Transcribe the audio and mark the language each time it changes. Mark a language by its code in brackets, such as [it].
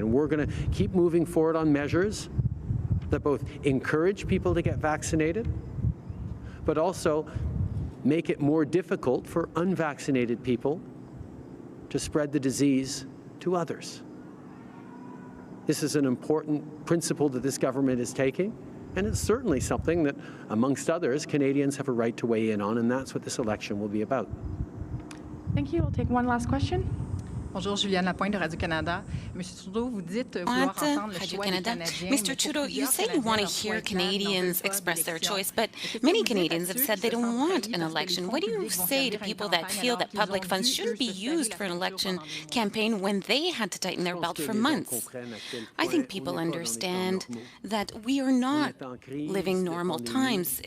[en] And we're going to keep moving forward on measures that both encourage people to get vaccinated, but also make it more difficult for unvaccinated people to spread the disease to others. This is an important principle that this government is taking, and it's certainly something that, amongst others, Canadians have a right to weigh in on, and that's what this election will be about. Thank you. We'll take one last question. [fr] Bonjour, Juliane Lapointe de Radio-Canada. Monsieur Trudeau, vous dites vouloir entendre le choix des Canadiens. [en] Mr. Trudeau, you say you want to hear Canadians express their choice, but many Canadians have said they don't want an election. What do you say to people that feel that public funds shouldn't be used for an election campaign when they had to tighten their belt for months? I think people understand that we are not living normal times.